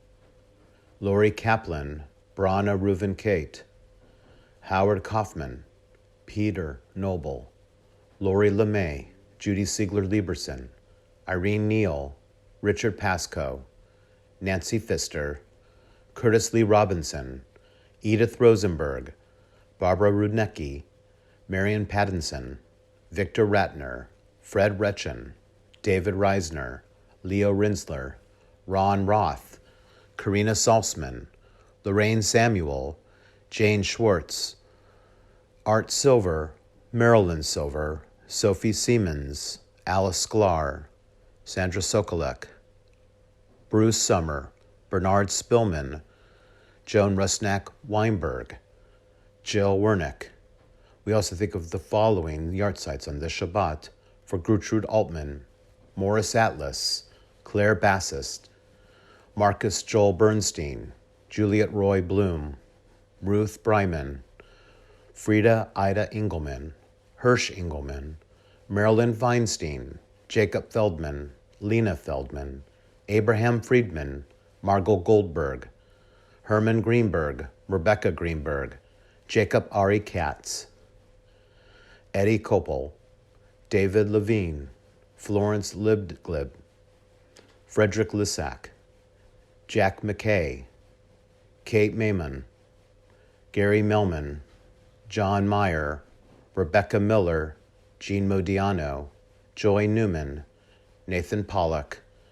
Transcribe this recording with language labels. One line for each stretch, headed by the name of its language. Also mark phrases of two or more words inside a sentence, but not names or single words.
English: Lori Kaplan, Brana Reuven Kate, Howard Kaufman, Peter Noble, Lori LeMay, Judy Siegler Lieberson, Irene Neal, Richard Pascoe, Nancy Pfister, Curtis Lee Robinson, Edith Rosenberg, Barbara Rudnicki, Marion Pattinson, Victor Ratner, Fred Retchen, David Reisner, Leo Rinsler, Ron Roth, Karina Salzman, Lorraine Samuel, Jane Schwartz, Art Silver, Marilyn Silver, Sophie Siemens, Alice Sklar, Sandra Sokolek, Bruce Summer, Bernard Spillman, Joan Rusnak Weinberg, Jill Wernick. We also think of the following Yahrzeits on this Shabbat: for Gertrude Altman, Morris Atlas, Claire Bassist, Marcus Joel Bernstein, Juliet Roy Bloom, Ruth Bryman, Frida Ida Engelman, Hirsch Engelman, Marilyn Feinstein, Jacob Feldman, Lena Feldman, Abraham Friedman, Margot Goldberg, Herman Greenberg, Rebecca Greenberg, Jacob Ari Katz, Eddie Koppel, David Levine, Florence Libglib, Frederick Lissack, Jack McKay, Kate Maiman, Gary Melman, John Meyer, Rebecca Miller, Jean Modiano, Joy Newman, Nathan Pollock,